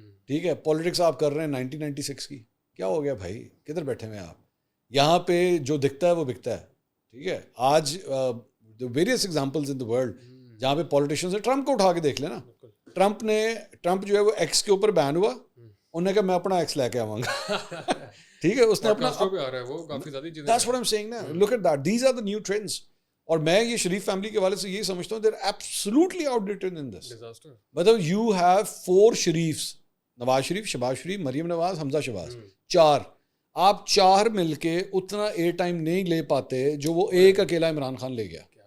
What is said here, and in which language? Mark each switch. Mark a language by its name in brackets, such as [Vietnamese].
[Urdu] ٹھیک ہے, پالیٹکس آپ کر رہے ہیں 1996 کی, کیا ہو گیا بھائی, کدھر بیٹھے ہوئے ہیں آپ؟ یہاں پہ جو دکھتا ہے وہ بکتا ہے. ٹھیک ہے, آج [English] various examples in the world [Urdu] جہاں پہ پالیٹیشینز ہیں, ٹرمپ کو اٹھا کے دیکھ لینا. ٹرمپ جو ہے وہ ایکس کے اوپر بین ہوا, انہوں نے کہا میں اپنا ایکس لے کے آؤں گا. ٹھیک ہے, اس نے اپنا, [English] that's what I'm saying نا, look at that, these are the new trends. [Urdu] اور میں یہ شریف فیملی کے والے سے یہی سمجھتا ہوں, [English] they're absolutely outdated in this. [Urdu] مطلب [English] you have 4 [Urdu] شریفs, نواز شریف, شہباز شریف, مریم نواز, حمزہ شہباز, 4. آپ 4 مل کے اتنا ایر ٹائم نہیں لے پاتے جو وہ ایک اکیلا عمران خان لے گیا.